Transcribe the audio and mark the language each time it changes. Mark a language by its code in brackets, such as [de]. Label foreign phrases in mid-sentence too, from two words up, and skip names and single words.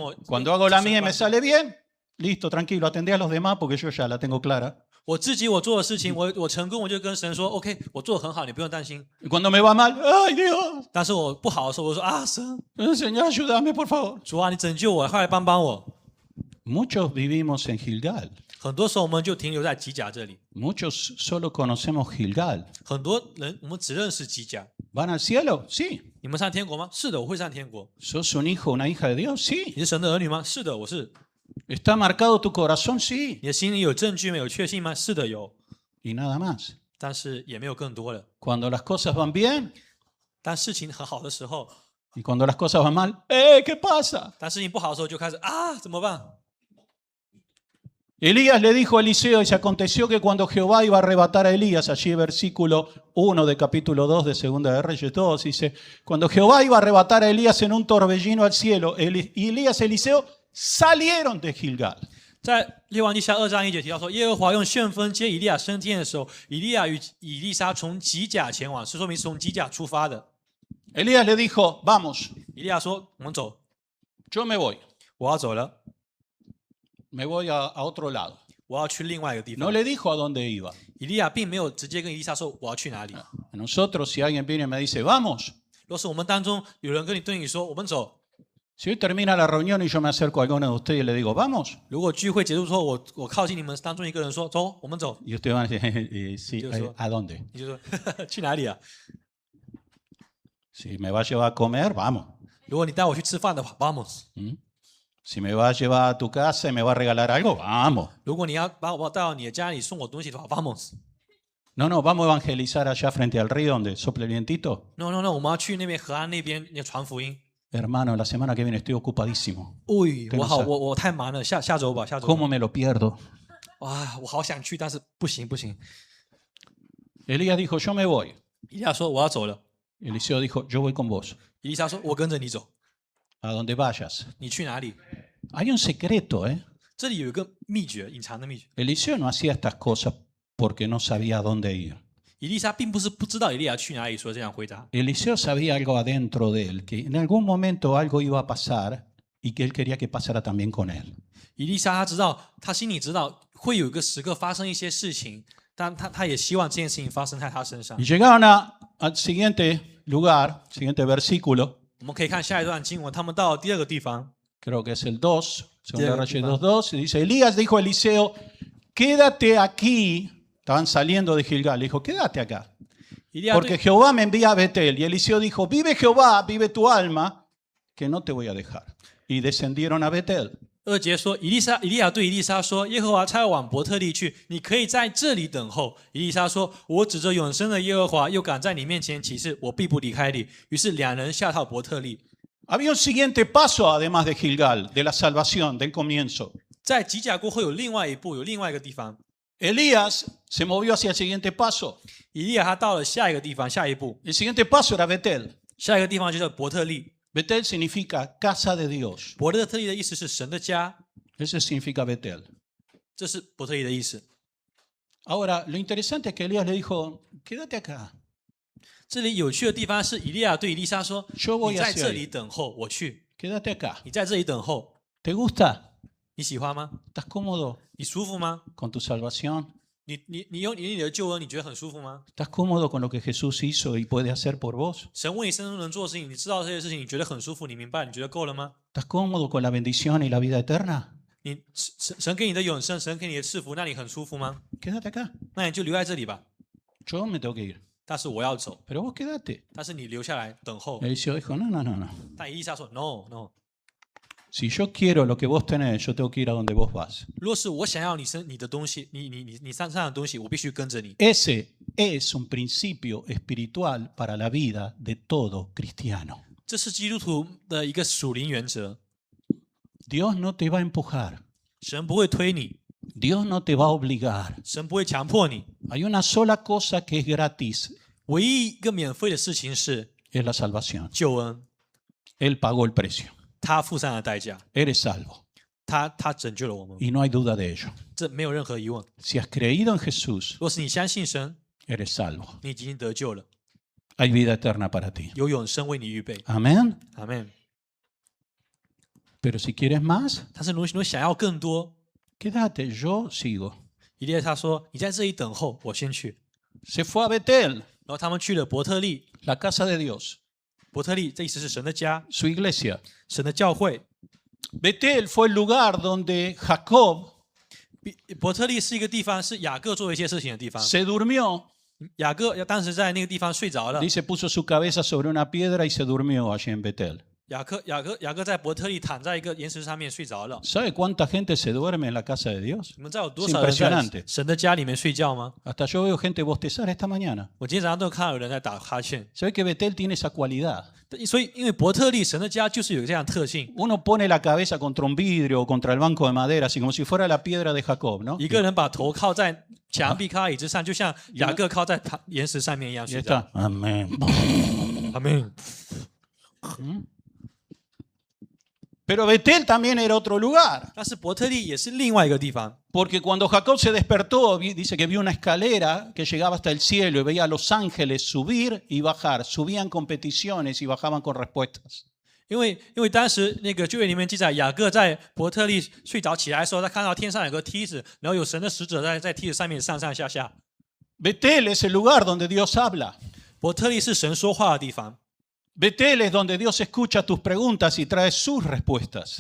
[es] Cuando hago la mía y me sale bien, listo, tranquilo, atendé a los demás porque yo ya la tengo clara. [zh] 我自己我做的事情，我成功，我就跟神说 OK， 我做的很好，你不用担心。 [es] Y cuando me va mal, ay Dios, [zh] 但是我不好的时候，我说啊神， [es] Señor, ayúdame por favor. [zh] 主啊，你拯救我，快来帮帮我。 [es] Muchos vivimos en Gilgal. [zh] 很多时候我们就停留在吉甲这里， [es] Muchos solo conocemos Gilgal. [zh] 很多人我们只认识吉甲。 [es] ¿Van al cielo? Sí. [zh] 你们上天国吗？是的，我会上天国。 [es] ¿Sos un hijo o una hija de Dios? [zh] 你 [es] Sí. [zh] 是神的儿女吗？是的，我是。 [es] ¿Está marcado tu corazón? Sí. [zh] 你的心里有证据吗？有确信吗？是的，有。 [es] Y nada más. [zh] 但是也没有更多了。 [es] Cuando las cosas van bien [zh] 当事情很好的时候， [es] y cuando las cosas van mal, ¿qué pasa? [zh] 当事情不好的时候，就开始啊，怎么办？ [es] Elías le dijo a Eliseo, y se aconteció que cuando Jehová iba a arrebatar a Elías, allí versículo 1 de capítulo 2 de Segunda de Reyes 2, dice, cuando Jehová iba a arrebatar a Elías en un torbellino al cielo, y Elías y Eliseo salieron de Gilgal. [zh] 在列王记下2章1节提到说，耶和华用旋风接以利亚升天的时候，以利亚与以利沙从吉甲前往，是说明是从吉甲出发的。 [es] Elías le dijo, vamos, [zh] 以利亚说：“我们走， [es] yo me voy [zh] 我要走了， [es] a otro lado. [zh] 我要去另外一个地 [es] No [zh] 方。” [es] le dijo a dónde iba. [zh] 以利亚并没有直接跟以利沙说我要去哪里。 [es] A nosotros, si alguien viene y me dice, vamos, [zh] 若是我们当中有人对你说我们走， [es] si hoy termina la reunión y yo me acerco a alguno de ustedes y le digo, vamos, [zh] 如果聚会结束之后，我靠近你们当中一个人说走，我们走， [es] y ustedes van a decir, sí, Yo soy- ¿a dónde? [zh] 你就说去哪里啊？ [es] Si me va a llevar a comer, vamos. [zh] 如果你带我去吃饭的话 ，vamos； [es] Si me va a llevar a tu casa y me va a regalar algo, vamos. [zh] 如果你要把我带到你的家里送我东西的话 ，vamos。 [es] No, no, vamos a evangelizar allá frente al río donde sopla el vientito. No， [zh] 我们要去那边河岸那边那传福音。 [es] Hermano, la semana que viene estoy ocupadísimo. [zh] 我好，我太忙了，下周吧，下周吧。 [es] ¿Cómo me lo pierdo? [zh] 哇，我好想去，但是不行。 [es] Elías dijo, yo me voy. [zh] 以利亚说我要走了， [es] Eliseo dijo, yo voy con vos. [zh] 以利沙说我跟着你走， [es] A donde vayas. [zh] 你去哪里？ [es] Hay un secreto, ¿eh? [zh] 这里有一个秘诀，隐藏的秘诀。 [es] Eliseo no hacía estas cosas porque no sabía a dónde ir. [zh] 以利沙并不是不知道以利亚去哪里，说这样回答。 [es] Eliseo sabía algo adentro de él, que en algún momento algo iba a pasar y que él quería que pasara también con él. [zh] 以利沙他知道，他心里知道会有一个时刻发生一些事情，但他也希望这件事情发生在他身上 [es] Y。llegaron al siguiente lugar, siguiente versículo, [zh] 我们可以看下一段经文，他们到了第二个地方， [es] creo que es el 2, segunda Diego, Reyes Iván. 2:2, y dice, Elías dijo a Eliseo, quédate aquí. Estaban saliendo de Gilgal, le dijo, quédate acá. [zh] 以利亚 [es] Porque [zh] 对 [es] Jehová me envía a Betel. Y Eliseo dijo, vive Jehová, vive tu alma, que no te voy a dejar. Y descendieron a Betel. [zh] 2 节说，以利亚对以利沙说：“耶和华差我往伯特利去，你可以在这里等候。” 以利沙说：“我指着永生的耶和华，又敢在你面前起誓，我必不离开你。” 于是两人下到伯特利。 [es] Había un siguiente paso, además de Gilgal, de la salvación, del comienzo. [zh] 在吉甲过后有另外一步，有另外一个地方。 [es] Elías se movió hacia el siguiente paso. [zh] 以利亚他到了下一个地方，下一步， [es] El siguiente paso era Betel. [zh] 下一个地方就叫伯特利。 [es] Betel significa casa de Dios. [zh] 伯特利的意思是神的家， [es] Ese significa Betel. [zh] 这是伯特利的意思。 [es] Ahora, lo interesante es que Elías le dijo, quédate acá. [zh] 这里有趣的地方是，以利亚对以利沙说：“ [es] Yo voy [zh] 你在 [es] hacia [zh] 这 [es] ahí. [zh] 里等候，我去。 [es] Quédate acá. [zh] 你在这里等候， [es] ¿Te gusta? [zh] 你喜欢吗？ [es] ¿Estás cómodo [zh] 你舒服吗？ [es] con tu salvación? [zh] 你有你的救恩，你觉得很舒服吗？ [es] ¿Estás cómodo con lo que Jesús hizo y puede hacer por vos? [zh] 神为你生中能做的事情，你知道这些事情，你觉得很舒服，你明白，你觉得够了吗？ [es] ¿Estás cómodo con la bendición y la vida eterna? [zh] 你神给你的永生，神给你的赐福，那你很舒服吗？ [es] Quédate acá. [zh] 那你就留在这里吧。 [es] Yo me tengo que ir. [zh] 但是我要走， [es] Pero vos quédate. [zh] 但是你留下来等候。 [es] Eliseo dijo, no, no, no, no. [zh] 但以利沙说 ：“No。” [es] Si yo quiero lo que vos tenés, yo tengo que ir a donde vos vas. [zh] 若是我想要你的东西，你身上的东西，我必须跟着你。 [es] Ese es un principio espiritual para la vida de todo cristiano. [zh] 这是基督徒的一个属灵原则。 [es] Dios no te va a empujar. [zh] 神不会推你， [es] Dios no te va a obligar. [zh] 神不会强迫你。 [es] Hay una sola cosa que es gratis, [zh] 唯一一个免费的事情是 [es] es la salvación. [zh] 救恩， [es] Él pagó el precio. [zh] 他付上了代价， [es] Eres salvo. [zh] 他拯救了我们， [es] Y no hay duda de ello. [zh] 这没有任何疑问。 [es] Si has creído en Jesús, [zh] 若是你相信神， [es] eres salvo. [zh] 你已经得救了， [es] Hay vida eterna para ti. [zh] 有永生为你预备。 [es] Amén. [zh] 阿门。 [es] Pero si quieres más, [zh] 但是如果想要更多， [es] quédate, yo sigo. [zh] 以利沙说：“你在这里等候，我先去。” [es] Se fue a Betel, [zh] 然后他们去了伯特利。 [es] la casa de Dios, [zh] 伯特利这意思是神的家， [es] su iglesia. [zh] 神的教会。 [es] Betel fue el lugar donde Jacob [zh] 伯特利是一个地方，是雅各做一些事情的地方。 [es] se durmió. [zh] 雅各当时在那个地方睡着了。 [es] Dice, puso su cabeza sobre una piedra y se durmió allí en Betel. [zh] 雅各在伯特利躺在一个岩石上面睡着了。 [es] ¿Sabe cuánta gente se duerme en la casa de Dios? [zh] 你们知道有多少人在 [es] impresionante [zh] 神的家里面睡觉吗？ [es] Hasta yo veo gente bostezar esta mañana. [zh] 我今天早上都看到有人在打哈欠。 [es] Se ve que Betel tiene esa cualidad. [zh] 所以，因为伯特利神的家就是有这样的特性， [es] Uno pone la cabeza contra un vidrio o contra el banco de madera, así como si fuera la piedra de Jacob, ¿no? [zh] 一个人把头靠在墙壁、靠在椅子上，就像雅各靠在岩石上面一样 [es] Y [zh] 睡着。 [es] está, amén. [zh] 阿门。 [es] Pero Betel también era otro lugar, [zh] 但是伯特利也是另外一个地方， [es] porque cuando Jacob se despertó, dice que vio una escalera que llegaba hasta el cielo y veía a los ángeles subir y bajar, subían con peticiones y bajaban con respuestas. [zh] 因为当时那个旧约里面记载，雅各在伯特利睡着起来的时候，他看到天上有个梯子，然后有神的使者在梯子上面上上下下。 [es] Betel es el lugar donde Dios habla. [zh] 伯特利是神说话的地方， [es] Betel es donde Dios escucha tus preguntas y trae sus respuestas.